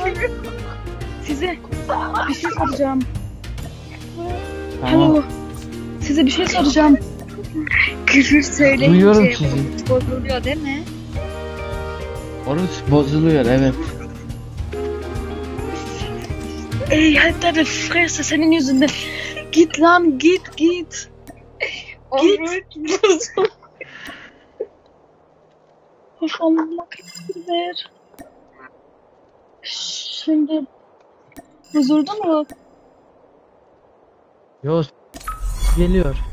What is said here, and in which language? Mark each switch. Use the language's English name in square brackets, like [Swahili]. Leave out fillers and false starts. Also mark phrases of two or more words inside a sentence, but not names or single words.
[Turkish] Size bir şey soracağım. Tamam. Alo. Size bir şey soracağım. Küfür söyleyince Duyuyorum sizi. bozuluyor değil mi? Oruç bozuluyor, evet. [German] Ey halt deine Fresse [Turkish] senin yüzünden. Git lan git. Git. Of Allah ver. Şimdi bozuldu mu? Yok, geliyor.